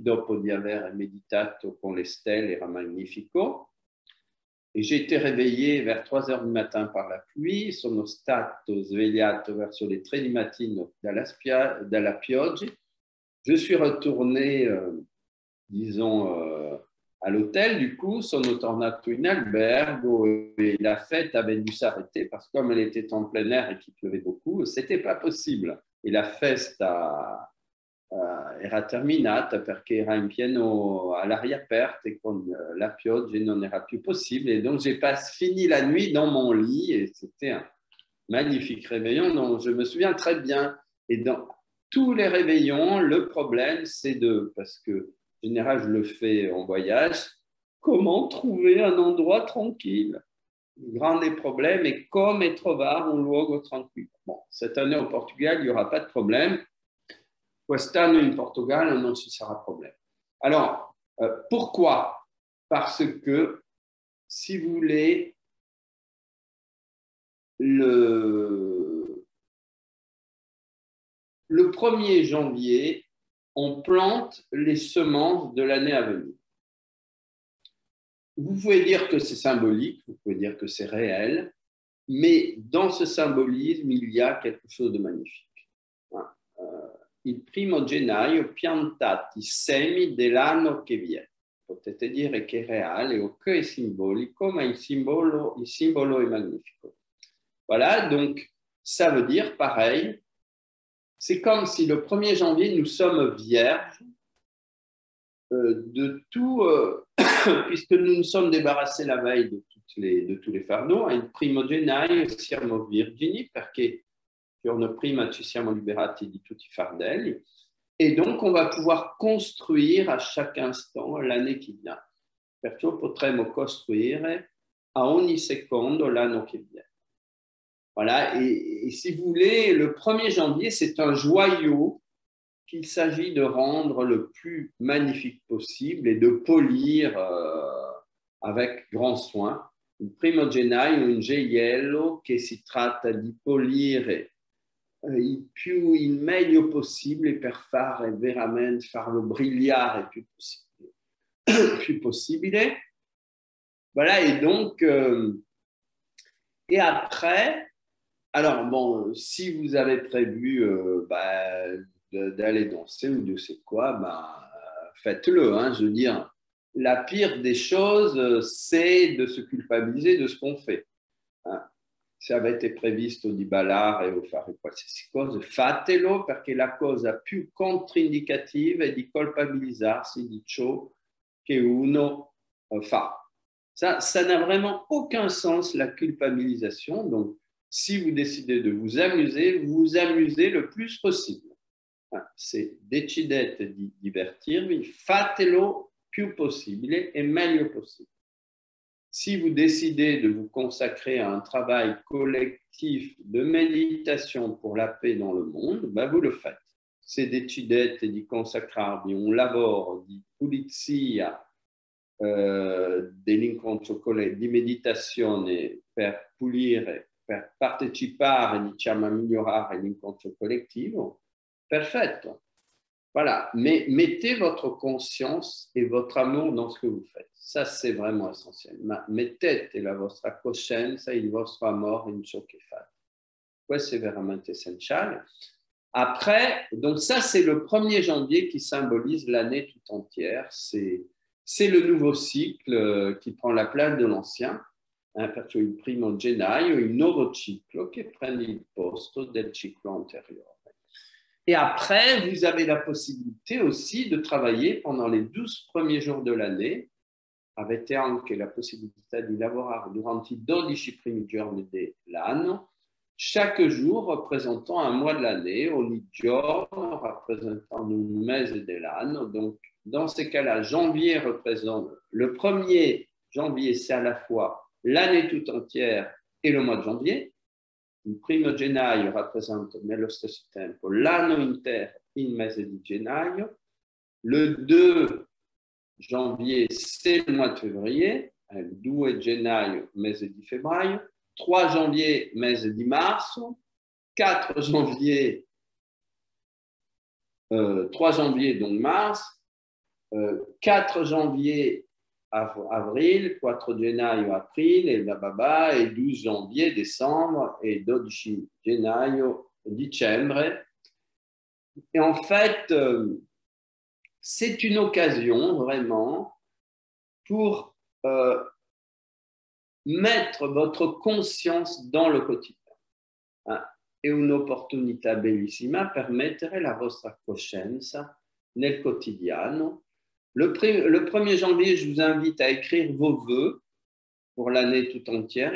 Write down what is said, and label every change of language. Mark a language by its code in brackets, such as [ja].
[it] Dopo di aver meditato con le stelle, era magnifico. [fr] Et j'ai été réveillé vers 3 heures du matin par la pluie. [it] Sono stato svegliato verso le 3 di mattino dalla pioggia. [fr] Je suis retourné, disons, à l'hôtel. Du coup, [it] sono tornato in albergo [fr] et la fête avait dû s'arrêter parce que comme elle était en plein air et qu'il pleuvait beaucoup, c'était pas possible. [it] Et la festa era terminata perché era in pieno all'aria aperta et con la pioggia non era più possible. [fr] Et donc, j'ai pas fini la nuit dans mon lit et c'était un magnifique réveillon dont je me souviens très bien. Et dans tous les réveillons, le problème, c'est parce que en général, je le fais en voyage, comment trouver un endroit tranquille? Le grand des problèmes est [it] come trovare un luogo tranquille. [fr] Bon, cette année au Portugal, il n'y aura pas de problème. [it] Quest'anno in Portogallo non ci sarà problème. [fr] Alors, pourquoi? Parce que, si vous voulez, le 1er janvier, on plante les semences de l'année à venir. Vous pouvez dire que c'est symbolique, vous pouvez dire que c'est réel, mais dans ce symbolisme, il y a quelque chose de magnifique. [it] Il 1° gennaio piantati semi dell'anno che viene. Potete dire che è reale o che è simbolico, ma il simbolo è magnifico. [fr] Voilà, donc ça veut dire pareil, c'est comme si le 1er janvier, nous sommes vierges de tout, puisque nous nous sommes débarrassés la veille de tous les fardeaux, [it] il primo gennaio siamo virgini perché giorno prima ci siamo liberati di tutti i fardelli, [fr] et donc on va pouvoir construire à chaque instant l'année qui vient. [it] Perciò potremo costruire a ogni secondo l'anno che viene. [fr] Voilà, et si vous voulez, le 1er janvier, c'est un joyau qu'il s'agit de rendre le plus magnifique possible et de polir avec grand soin. [it] Il primo gennaio un gioiello che si tratta di polire il meglio possibile per fare veramente, farlo brillare il più possibile. [fr] Voilà, et donc, et après, alors bon, si vous avez prévu d'aller danser ou de sais quoi, faites-le. Hein, je veux dire, la pire des choses, c'est de se culpabiliser de ce qu'on fait. Hein. [it] Se avete previsto di ballare o fare qualsiasi cosa, fatelo perché la cosa più controindicativa è di colpabilizzarsi di ciò che uno fa. [fr] Ça n'a vraiment aucun sens, la culpabilisation. Donc, si vous décidez de vous amusez le plus possible. [it] Se decidete di divertirvi, fatelo più possibile e meglio possible. [fr] Si vous décidez de vous consacrer à un travail collectif de méditation pour la paix dans le monde, vous le faites. [it] Se decidete di consacrarvi a un lavoro di pulizia dell'incontro di meditazione per pulire, per partecipare, diciamo, a migliorare l'incontro collettivo, perfetto. [fr] Voilà, mais mettez votre conscience et votre amour dans ce que vous faites. Ça, c'est vraiment essentiel. [it] Mettete la vostra coscienza e il vostro amore in ciò che fate. Questo è veramente essenziale. [fr] Après, donc ça, c'est le 1er janvier qui symbolise l'année tout entière. C'est le nouveau cycle qui prend la place de l'ancien. [it] Perché il primo gennaio, il nuovo ciclo che prende il posto del ciclo anteriore. [fr] Et après, vous avez la possibilité aussi de travailler pendant les 12 premiers jours de l'année. [it] Avete anche la possibilità di lavorare durante i 12 primi giorni dell'anno, [fr] chaque jour représentant un mois de l'année, [it] ogni giorno représentant un mese dell'anno. [fr] Donc, dans ces cas-là, janvier représente, le 1er janvier, c'est à la fois l'année tout entière et le mois de janvier. [it] Il primo gennaio rappresenta nello stesso tempo l'anno intero, il mese di gennaio. [fr] Le 2 janvier, c'est le mois de février. [it] Il 2 gennaio, mese di febbraio. [fr] 3 janvier, [it] mese di marzo. [fr] 4 janvier, 3 janvier, donc mars. 4 janvier, avril, [it] 4 gennaio, aprile, [fr] et 12 janvier, décembre, et [it] 12 gennaio, dicembre. [fr] Et en fait, c'est une occasion vraiment pour mettre votre conscience dans le quotidien. [it] È un'opportunità bellissima per mettere la vostra coscienza nel quotidiano. [fr] Le 1er janvier, je vous invite à écrire vos vœux pour l'année tout entière.